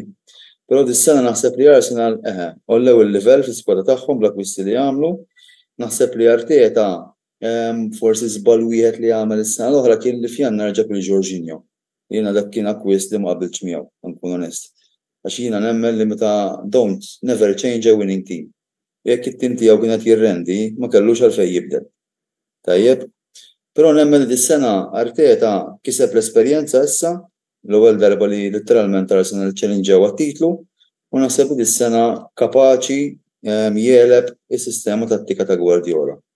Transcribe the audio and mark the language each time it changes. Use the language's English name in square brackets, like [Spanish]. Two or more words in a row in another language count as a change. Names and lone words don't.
[Maltese] Però dis-sena naħseb li Arsenal ollew il-livell fis-squadra tagħhom bl-akkwisti li jagħmlu. Naħseb li Arteta forsi żball wieħed li għamel is-sena l-oħra kien li f'Jannar ġab lil Jorginho. Jiena dak kien akkwist li ma qabilx miegħu, nkun onest. Għax jiena nemmen li meta [English] never change a winning team. [Maltese] Jekk it-tim tiegħu kien qed jirrendi ma kellux għalfejn jibdel. Tajjeb, però nemmen li dis-sena Arteta kiseb l-esperjenza issa l-ewwel darba li letteralment Arsenal challengew għat-titlu u naħseb li dis-sena kapaċi jeleb is-sistema tattika ta' Guardiola.